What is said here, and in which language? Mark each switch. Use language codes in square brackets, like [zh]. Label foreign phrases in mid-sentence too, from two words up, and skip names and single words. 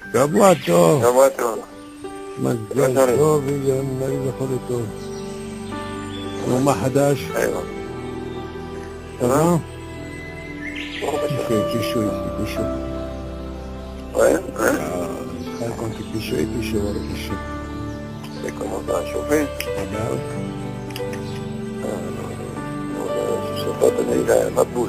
[he] שבוע טוב. שבוע טוב. מזל טוב ויאללה זכור טוב. ומה חדש? [fr] Ça va? Il fait chaud ici, il fait chaud. Ouais, Quand il fait chaud, il fait chaud, il fait chaud. Et comment ça a chauffé? Ah bah oui. Je sais pas, tenez la boule.